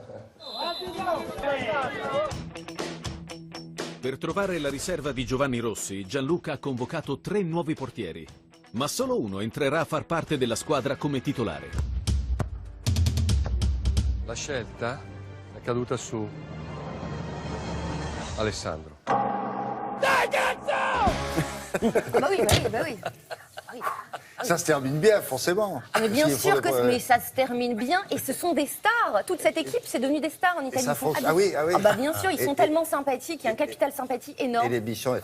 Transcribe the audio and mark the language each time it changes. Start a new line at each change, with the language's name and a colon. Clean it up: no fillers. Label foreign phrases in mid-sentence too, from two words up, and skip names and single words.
Italian: Per trovare la riserva di Giovanni Rossi, Gianluca ha convocato 3 nuovi portieri, ma solo uno entrerà a far parte della squadra come titolare. La scelta è caduta su Alessandro.
French: Bah oui. Ça se termine bien, forcément. Mais bien sûr mais ça se termine bien et ce sont des stars. Toute cette équipe, c'est devenu des stars en Italie. Ah oui. Bien sûr, ils sont tellement sympathiques, il y a un capital sympathie énorme.